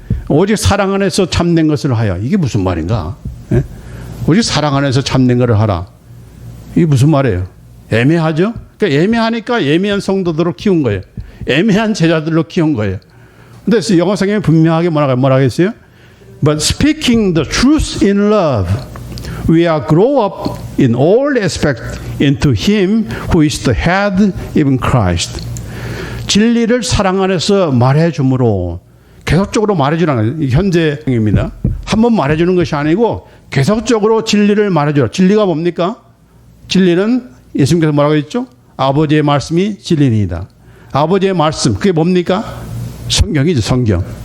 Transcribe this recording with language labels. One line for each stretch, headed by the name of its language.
Korean: 오직 사랑 안에서 참된 것을 하여. 이게 무슨 말인가? 오직 사랑 안에서 참된 것을 하라. 이게 무슨 말이에요? 애매하죠? 그러니까 애매하니까 애매한 성도들로 키운 거예요. 애매한 제자들로 키운 거예요. 근데 영어 성경에 분명하게 뭐라고 했어요?
English: But speaking the truth in love, we are grow up in all aspects into Him who is the head, even Christ.
Korean: 진리를 사랑 안에서 말해줌으로 계속적으로 말해주라는 거예요. 현재입니다. 한 번 말해주는 것이 아니고 계속적으로 진리를 말해주라. 진리가 뭡니까? 진리는 예수님께서 뭐라고 했죠? 아버지의 말씀이 진리니이다. 아버지의 말씀, 그게 뭡니까? 성경이죠. 성경.